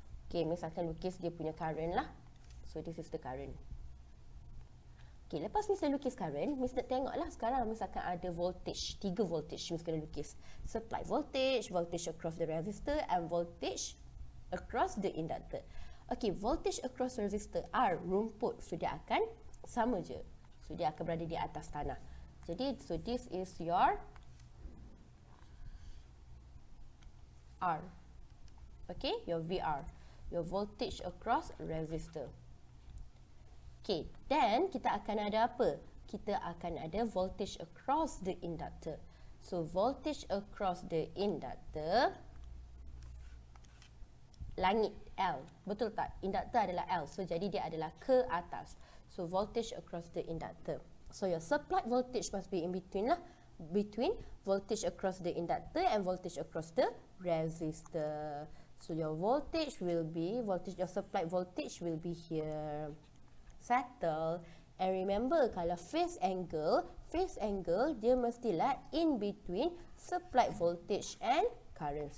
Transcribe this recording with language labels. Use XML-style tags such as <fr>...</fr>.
<en>Okay, Miss</en> <ms>akan lukis dia punya current lah.</ms> <en>So this is the current.</en> <ms>Okay, lepas Miss dah lukis current, Miss nak tengok lah sekarang Miss akan ada voltage. 3 voltage Miss kena lukis.</ms> <en>Supply voltage, voltage across the resistor and voltage across the inductor. Okay, voltage across resistor R, rumput.</en> <ms>So dia akan sama je. So dia akan berada di atas tanah. Jadi,</ms> <en>so this is your R. Okay, your VR. Your voltage across resistor.</en> <ms>Okay, then kita akan ada apa? Kita akan ada</ms> <en>voltage across the inductor. So voltage across the inductor, langit L.</en> <ms>Betul tak? Inductor adalah L. So jadi dia adalah ke atas.</ms> <en>So voltage across the inductor. So your supplied voltage must be in between</en> <ms>lah.</ms> <en>Between voltage across the inductor and voltage across the resistor. So your voltage will be, your supplied voltage will be here. Settle. And remember,</en> <ms>kalau phase angle dia mestilah</ms> <en>in between supplied voltage and current.</en>